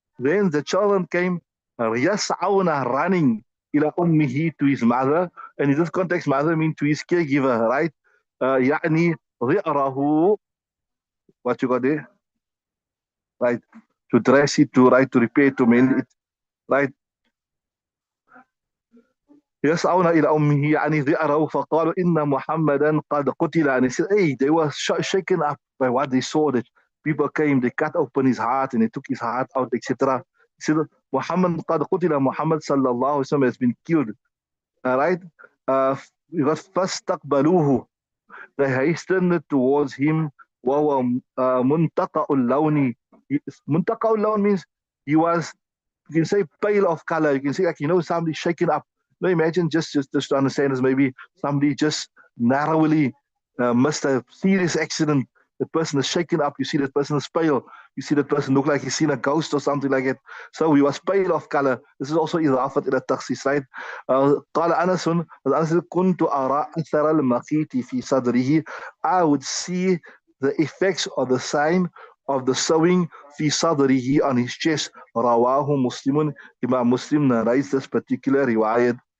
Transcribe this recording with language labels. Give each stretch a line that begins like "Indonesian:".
English: Then the children came
Arabic: يسعون,
English: running
Arabic: إلى أمه,
English: to his mother. And in this context, mother means to his caregiver, right?
Arabic: يعني ضئره.
English: What you got there? Right? To dress it, to right, to repair, to mend it, right?
Arabic: يسعون إلى أمه يعني ذئره فقالوا إن محمدا قد قتل.
English: And he said, hey, they were shaken up by what they saw, that people came, they cut open his heart and they took his heart out, etc. He said, Muhammad
Arabic: قد قتل,
English: Muhammad sallallahu alaihi wasallam has been killed. All right?
Arabic: فاستقبلوه.
English: They hastened towards him.
Arabic: وهو منتقى اللون. منتقى اللون
English: means he was, you can say, pale of color. You can say, like, somebody shaken up. Now imagine, just to understand this, maybe somebody just narrowly missed a serious accident the person is shaken up. You see that person is pale. You see that person look like he's seen a ghost or something like it. So he was pale of color. This is also
Arabic: إضافة إلى التخصيص,
English: right?
Arabic: قال أنس كنت أرى أثر المخيط في صدره.
English: I would see the effects or the sign of the sewing
Arabic: في صدره
English: on his chest.
Arabic: رواه مسلم.
English: Imam Muslim narrates this particular riwayat.